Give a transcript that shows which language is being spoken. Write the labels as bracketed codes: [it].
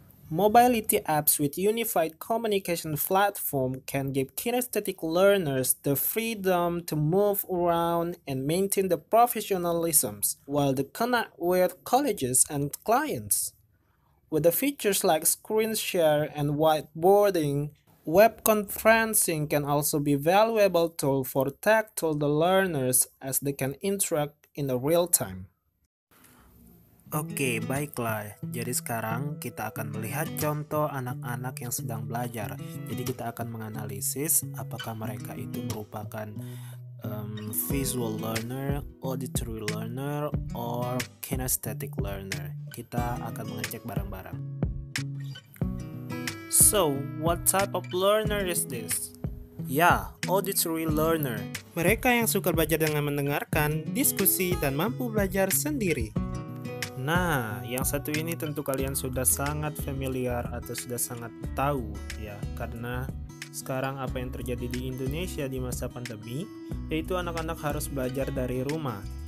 [en] Mobility apps with unified communication platform can give kinesthetic learners the freedom to move around and maintain the professionalisms while they connect with colleges and clients. With the features like screen share and whiteboarding, web conferencing can also be a valuable tool for tactile learners as they can interact in real time. [id] Oke, baiklah. Jadi sekarang kita akan melihat contoh anak-anak yang sedang belajar. Jadi kita akan menganalisis apakah mereka itu merupakan visual learner, auditory learner, or kinesthetic learner. Kita akan mengecek bareng-bareng. [en] So, what type of learner is this? [id] Ya, auditory learner. Mereka yang suka belajar dengan mendengarkan, diskusi, dan mampu belajar sendiri. Nah, yang satu ini tentu kalian sudah sangat familiar atau sudah sangat tahu ya, karena sekarang apa yang terjadi di Indonesia di masa pandemi, yaitu anak-anak harus belajar dari rumah.